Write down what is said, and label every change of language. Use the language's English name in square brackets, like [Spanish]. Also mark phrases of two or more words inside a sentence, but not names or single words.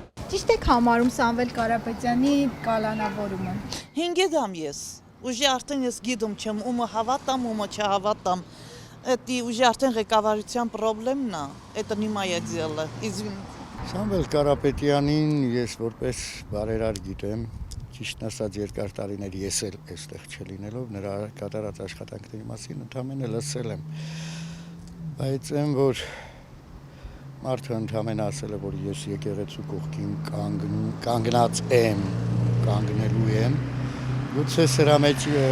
[Armenian] Ճիշտ եք համարում Սամվել Կարապետյանի կալանավորումը։ 5 դամ ես։ Ուժի արդեն ես գիտում չեմ, ումը հավատամ, ումը չհավատամ։ [Russian] Это уже [Armenian] արդեն ղեկավարության խնդիրն է, [Russian] это не моя дело, извините։ [Armenian] Սամվել Կարապետյանին ես որպես բարերար գիտեմ, ճիշտն ասած երկար տարիներ ես էլ այստեղ չլինելով նրա կատարած աշխատանքների մասին ընդհանրապես լսել եմ։ Բայց այն որ մարդը ընդհանրապես ասել է, որ ես եկեղեցու կողքին կանգնած եմ, կանգնելու եմ, գուցե սրա մեջ